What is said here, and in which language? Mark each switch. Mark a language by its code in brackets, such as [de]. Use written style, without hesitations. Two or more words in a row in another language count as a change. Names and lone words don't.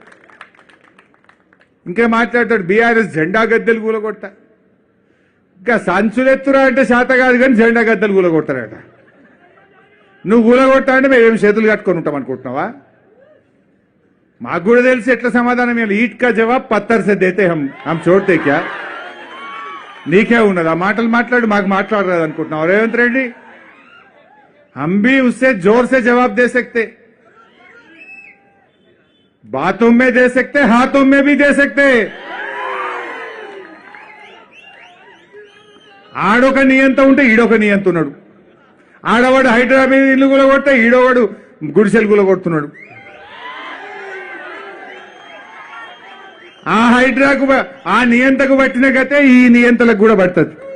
[te] ఇంకా మాట్లాడతాడు బీఆర్ఎస్ జెండా గద్దెలు కూలగొట్ట. ఇంకా సంచులెత్తురా అంటే శాత కాదు కానీ జెండా గద్దెలు కూలగొడతారట. నువ్వు కూలగొట్టా అంటే మేమేం చేతులు కట్టుకొని ఉంటాం అనుకుంటున్నావా? మాకు కూడా తెలిసి ఎట్లా సమాధానం ఇవ్వాలి. [hi] ईंट का जवाब पत्थर से देते हम छोड़ते क्या. [te] నీకే ఉన్నది ఆ మాటలు మాట్లాడు, మాకు మాట్లాడరాదు అనుకుంటున్నావు రేవంత్ రెడ్డి? [hi] हम भी उससे जोर से जवाब दे सकते, बातों में दे सकते, हाथों में भी दे सकते. [te] ఆడొక నియంత ఉంటే ఈడొక నియంత ఉన్నాడు. ఆడవాడు హైదరాబాద్ ఇల్లు కూలగొట్టే ఈడోవాడు గుడిసెలు కూలగొడుతున్నాడు. ఆ హైడ్రాకు ఆ నియంతకు పట్టిన గతే ఈ నియంతలకు కూడా పడుతుంది.